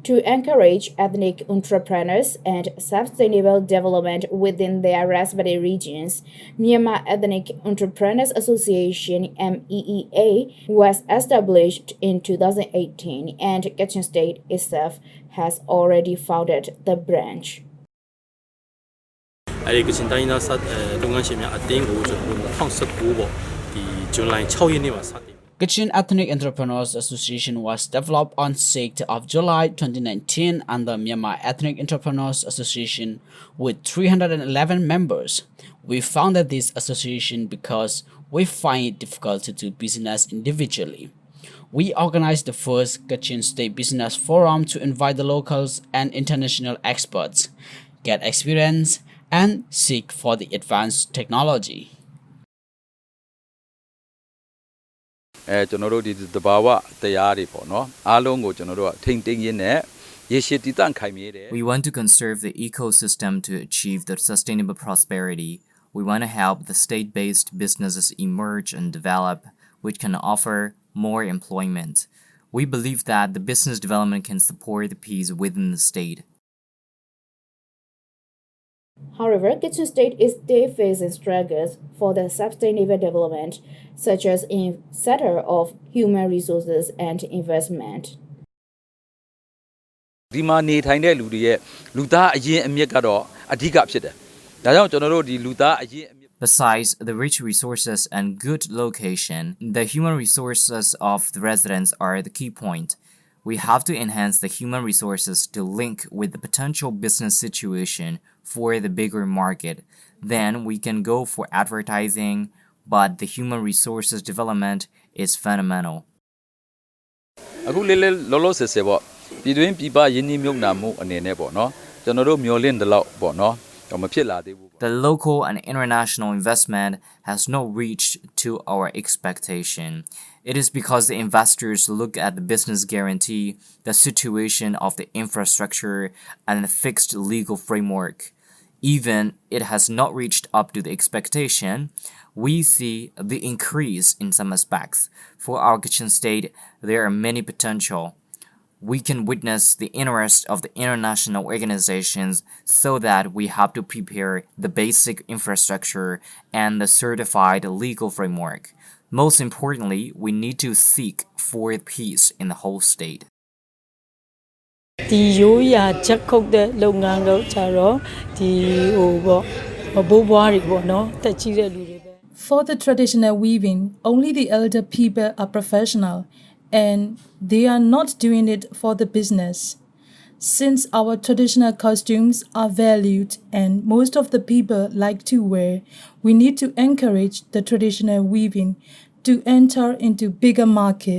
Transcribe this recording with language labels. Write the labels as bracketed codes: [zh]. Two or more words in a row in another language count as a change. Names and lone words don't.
[en] to encourage ethnic entrepreneurs and sustainable development within their respective regions. Myanmar Ethnic Entrepreneurs Association (MEEA) was established in 2018, and Kachin State itself has already founded the branch. [my] အဲဒီကချင်တိုင်းသားလုပ်ငန်းရှင်များအသင်းကိုကျွန်တော်တို့2019ပေါ့ဒီဇွန်လ6ရက်နေ့မှာစတင် [en] Kachin Ethnic Entrepreneurs Association was developed on 6th of July 2019 under Myanmar Ethnic Entrepreneurs Association with 311 members. We founded this association because we find it difficult to do business individually. We organized the first Kachin State Business Forum to invite the locals and international experts, get experience, and seek for the advanced technology. [my] ကျွန်တော်တို့ဒီတဘာဝတရားတွေပေါ့နော်အားလုံးကိုကျွန်တော်တို့ကထိမ့်သိမ်းရင်းနဲ့ရေရှည်တည်တံ့ခိုင်မြဲတယ် [en] We want to conserve the ecosystem to achieve the sustainable prosperity. We want to help the state-based businesses emerge and develop, which can offer more employment. We believe that the business development can support the peace within the state. However, Kachin State is still facing struggles for the sustainable development, such as in sector of human resources and investment. [my] ဒီမှာနေထိုင်တဲ့လူတွေရဲ့လူသားအရင်းအမြစ်ကတော့အဓိကဖြစ်တယ်ဒါကြောင့်ကျွန်တော်တို့ဒီလူသားအရင်းအမြစ် [en] Besides the rich resources and good location, the human resources of the residents are the key point. We have to enhance the human resources to link with the potential business situation for the bigger market. Then we can go for advertising, but the human resources development is fundamental. [my] အခုလေးလောလောဆယ်ဆယ်ပေါ့ပြည်တွင်းပြည်ပယင်းနှိမ့်မြုပ်နှံမှုအနေနဲ့ပေါ့နော်ကျွန်တော်တို့မျှော်လင့်တဲ့လောက်ပေါ့နော်တော့မဖြစ်လာသေးဘူး [en] The local and international investment has not reached to our expectation. It is because the investors look at the business guarantee, the situation of the infrastructure, and the fixed legal framework. Even it has not reached up to the expectation, we see the increase in some aspects. For our Kachin State, there are many potential. We can witness the interest of the international organizations so that we have to prepare the basic infrastructure and the certified legal framework. Most importantly, we need to seek for peace in the whole state. [my] ဒီရိုးရာချက်ခုတ်တဲ့လုပ်ငန်းတော့ကြတော့ဒီဟိုပေါ့ဘိုးဘွားတွေပေါ့နော်တက်ကြီးတဲ့လူတွေပဲ [en] For the traditional weaving, only the elder people are professional and they are not doing it for the business. Since our traditional costumes are valued and most of the people like to wear, we need to encourage the traditional weaving to enter into bigger market.